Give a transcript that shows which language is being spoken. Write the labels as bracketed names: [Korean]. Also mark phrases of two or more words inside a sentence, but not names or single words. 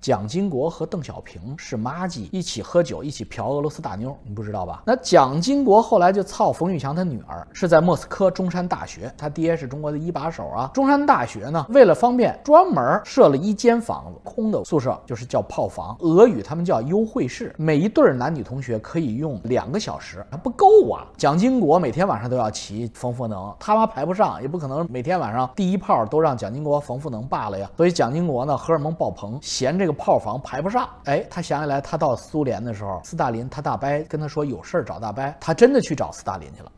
[Chinese] 蔣經國和鄧小平是麻吉，一起喝酒，一起嫖俄羅斯大妞，你不知道吧？那蔣经国后来就操冯玉祥他女兒，是在莫斯科中山大学，他爹是中国的一把手啊。中山大学呢，为了方便，专门设了一间房子，空的宿舍，就是叫炮房，俄語他們叫優惠室，每一對男女同學可以用2個小時，還不夠啊！蔣經國每天晚上都要騎馮福能，他媽排不上，也不可能每天晚上第一炮都讓蔣經國、馮福能罷了呀。所以蔣經國呢，荷爾蒙爆棚，嫌這個炮房排不上。哎，他想起來，他到蘇聯的時候，斯大林他大伯跟他說有事找大伯，他真的去找斯大林去了。